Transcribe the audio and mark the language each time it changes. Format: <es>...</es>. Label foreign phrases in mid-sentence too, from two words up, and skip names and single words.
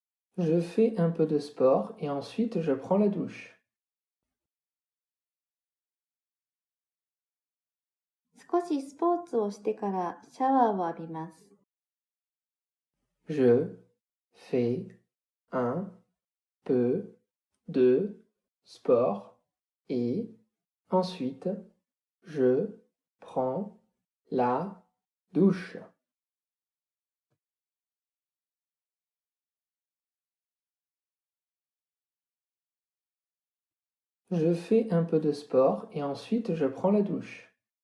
<fr>Je fais un peu de sport et ensuite je prends la douche.</fr> <ja>少しスポーツをしてからシャワーを浴びます。</ja> <fr>Je fais un peu de sport et ensuite je prends la douche. Je fais un peu de sport et ensuite je prends la douche.</fr>